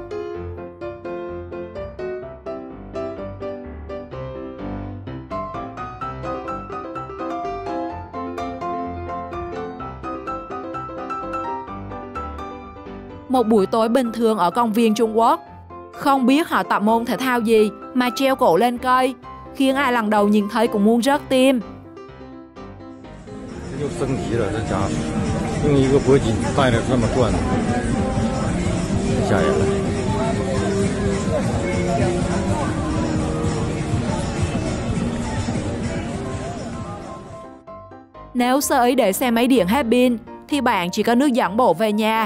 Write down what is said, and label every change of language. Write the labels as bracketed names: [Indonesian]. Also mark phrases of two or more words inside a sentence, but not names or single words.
[Vietnamese] Một buổi tối bình thường ở công viên Trung Quốc, không biết họ tập môn thể thao gì mà treo cổ lên cây, khiến ai lần đầu nhìn thấy cũng muốn rớt tim. [Chinese] 又升级了，这家伙用一个脖颈带着这么转，吓人了。 [Vietnamese] Nếu sơ ý để xe máy điện hết pin thì bạn chỉ có nước dẫn bộ về nhà.